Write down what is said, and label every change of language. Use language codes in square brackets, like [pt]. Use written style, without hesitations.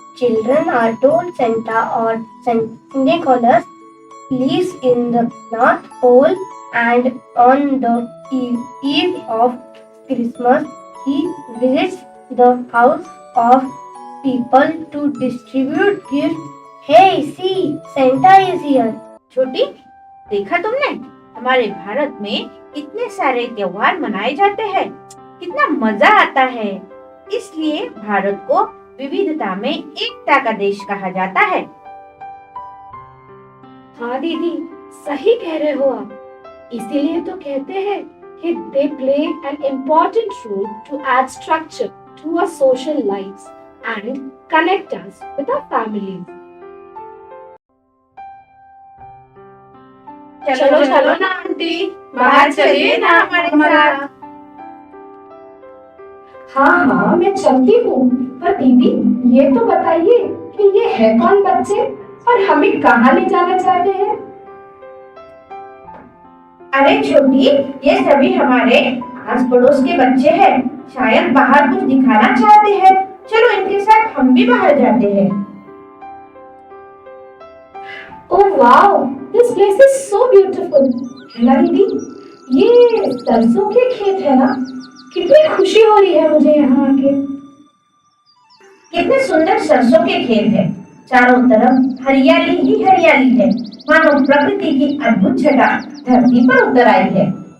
[en] Children are told Santa or Santa Claus lives in the North Pole, and on the eve of Christmas, he visits the house of people to distribute gifts. Hey, see, Santa is here. [hi] छोटी, देखा तुमने? हमारे भारत में कितने सारे त्योहार मनाए जाते हैं, कितना मजा आता है। इसलिए भारत को विविधता में एकता का देश कहा जाता है। हाँ दीदी, सही कह रहे हो आप। इसीलिए तो कहते हैं कि [en] they play an important role to add structure to our social lives and connect us with our families. [hi] चलो चलो ना आंटी, बाहर चलिए ना हमारे साथ। हाँ, मैं चलती हूँ, पर दीदी ये तो बताइए कि ये है कौन बच्चे और हमें कहाँ ले जाना चाहते हैं? अरे छोटी, ये सभी हमारे आस पड़ोस के बच्चे हैं। शायद बाहर कुछ दिखाना चाहते हैं। चलो इनके साथ हम भी बाहर जाते हैं। [en] Oh wow, this place is so beautiful. [hi] ला दीदी, ये सरसों के खेत है ना? कितनी खुशी हो रही है मुझे यहाँ आके। कितने सुंदर सरसों के खेत है, चारों तरफ हरियाली ही हरियाली है, मानो प्रकृति की अद्भुत छटा धरती पर उतर आई है।